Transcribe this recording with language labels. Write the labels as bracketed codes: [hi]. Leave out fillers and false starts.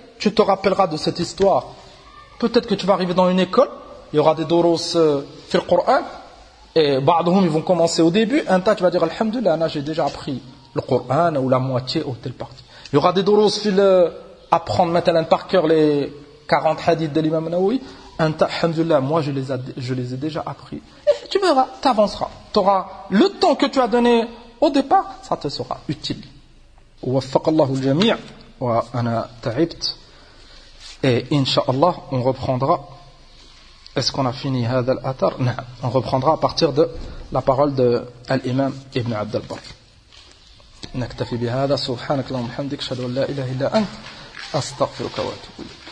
[fr] tu te rappelleras de cette histoire. Peut-être que tu vas arriver dans une école, il y aura des [ar] doros fil Qur'an, [fr] et ba'dhum, ils vont commencer au début, un tas, tu vas dire, alhamdoulilah, j'ai déjà appris le Qur'an, ou la moitié, ou telle partie. Il y aura des doros fil apprendre maintenant par cœur les 40 hadiths de l'imam Nawawi, un tas, alhamdoulilah, moi je les ai déjà appris. Et tu verras, tu avanceras. Tu auras le temps que tu as donné au départ, ça te sera utile. [ar] وفق الله الجميع وانا تعبت اي ان شاء الله [fr] on reprendra. Est-ce qu'on a fini [ar] هذا الاثر؟ نعم. [fr] On reprendra à partir de la parole de l'imam Ibn Abd al-Barr. [ar] نكتفي بهذا. سبحانك اللهم وبحمدك اشهد ان لا اله الا انت استغفرك واتوب اليك.